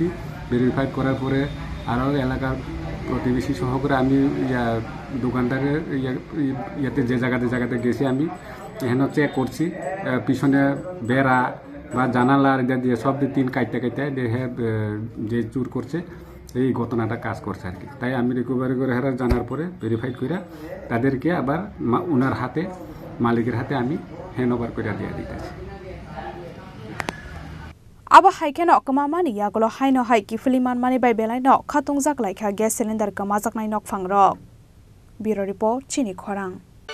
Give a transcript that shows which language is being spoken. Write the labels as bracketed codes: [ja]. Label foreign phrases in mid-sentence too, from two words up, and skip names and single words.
[bn] ভেরিফাইড করার পরে আরও এলাকার প্রতিবেশী সহকারে আমি দোকানটাকে ইয়াতে যে জায়গাতে গেছি আমি এখানে চেক করছি, পিছনে বেড়া বা জানালার দিয়ে সব দিয়ে 3 কাইতে দেখে যে চুর করছে এই ঘটনাটা কাজ করছে আর কি। তাই আমি রিকভারি করে হেরা জানার পরে ভেরিফাই করে তাদেরকে আবার ওনার হাতে মালিকের হাতে আমি হ্যান্ডওভার করে দিয়ে দিতেছি। [trp] aba haikeno kamamani yagolo haino hai kifuliman mani bai belaino khatungjak laikha [en] gas cylinder [trp] kamajaknai nok phangrok. [en] Bureau report [trp] Chini Khorang.